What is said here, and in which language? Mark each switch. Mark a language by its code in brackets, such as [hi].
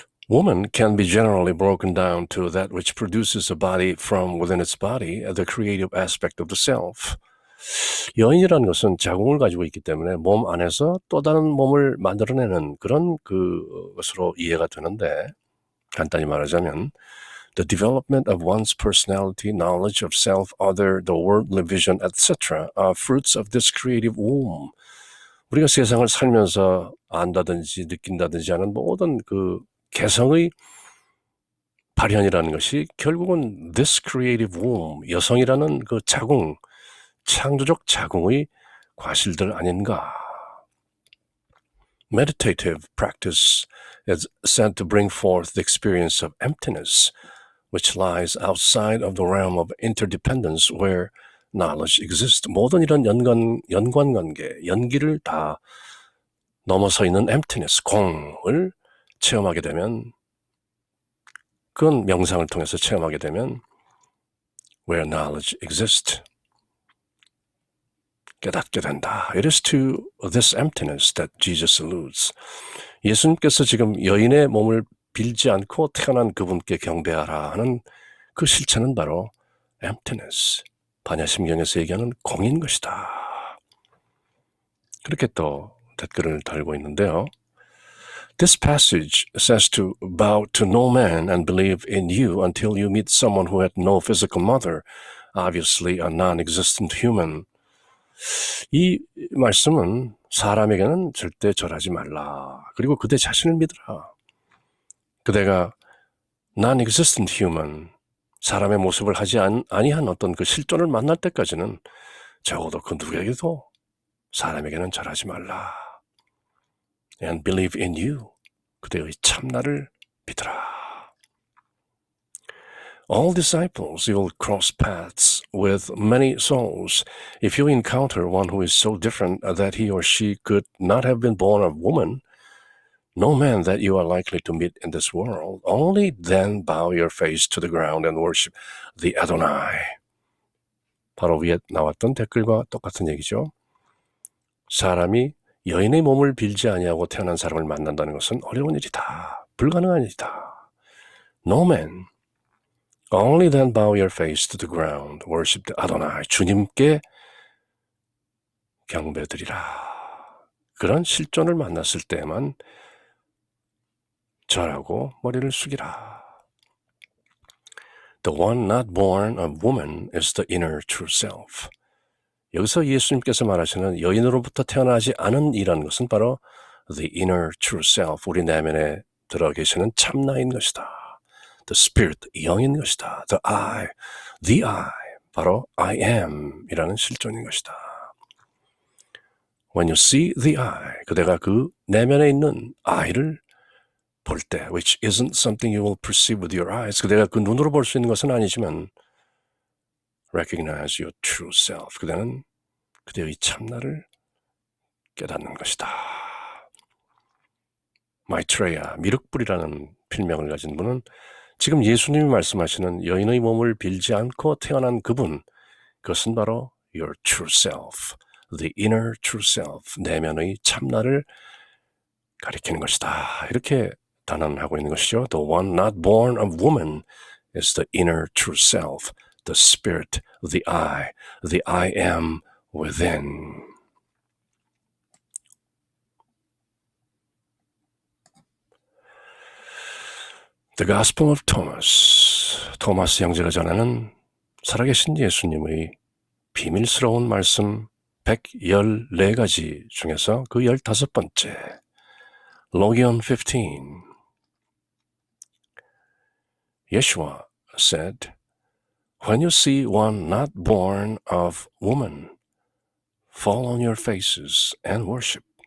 [en] Woman can be generally broken down to that which produces a body from within its body, the creative aspect of the self. [ko] 여인이라는 것은 자궁을 가지고 있기 때문에 몸 안에서 또 다른 몸을 만들어내는 그런 것으로 이해가 되는데, 간단히 말하자면 the development of one's personality, knowledge of self, other, the worldly vision, etc. [en] are fruits of this creative womb. [ko] 우리가 세상을 살면서 안다든지 느낀다든지 하는 모든 그 개성의 발현이라는 것이 결국은 this creative womb, 여성이라는 그 자궁, 창조적 자궁의 과실들 아닌가. [en] Meditative practice is said to bring forth the experience of emptiness, which lies outside of the realm of interdependence where knowledge exists. [ko] 모든 이런 연관관계, 연기를 다 넘어서 있는 emptiness, 공을 체험하게 되면, 그건 명상을 통해서 체험하게 되면 where knowledge exists, 깨닫게 된다. [en] It is to this emptiness that Jesus alludes. [ko] 예수님께서 지금 여인의 몸을 빌지 않고 태어난 그분께 경배하라 하는 그 실체는 바로 emptiness, 반야심경에서 얘기하는 공인 것이다. 그렇게 또 댓글을 달고 있는데요. [en] This passage says to bow to no man and believe in you until you meet someone who had no physical mother, obviously a non-existent human. [ko] 이 말씀은 사람에게는 절대 절하지 말라. 그리고 그대 자신을 믿으라. 그대가 non-existent human, 사람의 모습을 하지 아니한 어떤 그 실존을 만날 때까지는 적어도 그 누구에게도 사람에게는 절하지 말라. [en] And believe in you. 그대의 참나를 믿으라. All disciples will cross paths with many souls. If you encounter one who is so different that he or she could not have been born of woman, no man that you are likely to meet in this world, only then bow your face to the ground and worship the Adonai. [ko] 바로 위에 나왔던 댓글과 똑같은 얘기죠. 사람이 여인의 몸을 빌지 아니하고 태어난 사람을 만난다는 것은 어려운 일이다. 불가능한 일이다. No man. [en] Only then bow your face to the ground, worship the Adonai. [ko] 주님께 경배드리라. 그런 실존을 만났을 때만 절하고 머리를 숙이라. [en] The one not born of woman is the inner true self. [ko] 여기서 예수님께서 말하시는 여인으로부터 태어나지 않은 이라는 것은 바로 the inner true self, 우리 내면에 들어 계시는 참나인 것이다. The spirit, 영인 것이다. The I, 바로 I am 이라는 실존인 것이다. [en] When you see the I, 그대가 그 내면에 있는 I를 볼 때, which isn't something you will perceive with your eyes, 그대가 그 눈으로 볼 수 있는 것은 아니지만 recognize your true self, 그대는 그대의 참나를 깨닫는 것이다. [ko] 마이트레야, 미륵불이라는 필명을 가진 분은 지금 예수님이 말씀하시는 여인의 몸을 빌지 않고 태어난 그분, 그것은 바로 your true self, the inner true self, 내면의 참나를 가리키는 것이다. 이렇게 단언하고 있는 것이죠. [en] The one not born of woman is the inner true self, the spirit, the I am within. The Gospel of Thomas. [ko] 토마스 형제가 전하는 살아계신 예수님의 비밀스러운 말씀 114가지 중에서 그 15번째. [en] Logion 15. Yeshua said, When you see one not born of woman, fall on your faces and worship.